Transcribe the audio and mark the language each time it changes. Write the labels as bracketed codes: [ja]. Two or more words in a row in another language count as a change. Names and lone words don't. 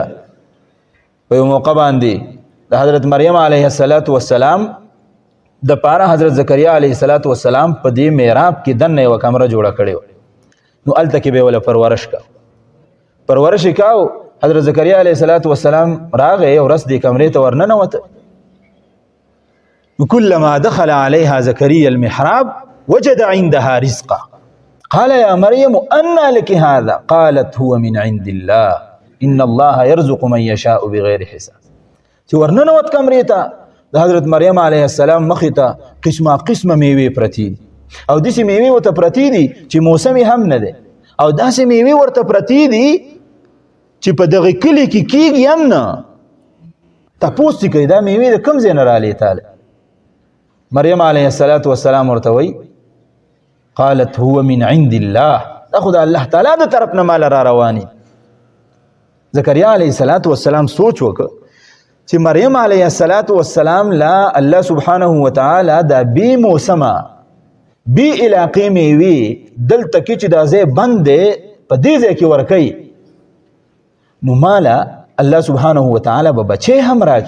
[ps] په یو موقع باندې د حضرت مریم [ar] علیه السلام [ps] د پاره حضرت زکریا [ar] علیه السلام [ps] په دې محراب کې دننه یوه کمره جوړه کړې وه. نو هلته کې به یې وله پرورش کا، پرورش یې کا، او حضرت زکریا [ar] علیه السلام [ps] راغی او رس دې کمرې ته ورننوته. [ar] كلما دخل عليها زكريا المحراب وجد عندها رزقا قال يا مريم أنى لك هذا قالت هو من عند الله إن الله يرزق من يشاء بغير حساب. [ps] چې ورننوت کمرې ته، د حضرت مریم [ar] علیه السلام [ps] مخې ته قسمه میوې پرتې دي، او داسې میوې ورته پرتې دي چې موسم هم نه دی، او داسې میوې ورته پرتې دي چې په دغه کلي کې کېږي هم نه. تپوس چې کوي دا میوې د کوم ځای نه رالیتاله؟ مریم [ar] علیه السلام [ps] ورته وایي [ar] قالت هو من عند الله، [ps] دا خو د الله تعالی د طرف نه ماله را رواني. زکریا [ar] علیه السلام [ps] سوچ وکړه چې مریم [ar] علیه السلام [ps] لا [ar] الله سبحانه وتعالی [ps] دا بی موسمه بی علاقې میوې دلته کې چې دا ځای بند دی په دې ځای کې ورکوي، نو ماله [ar] الله سبحانه وتعالی [ps] به بچی هم راکړي.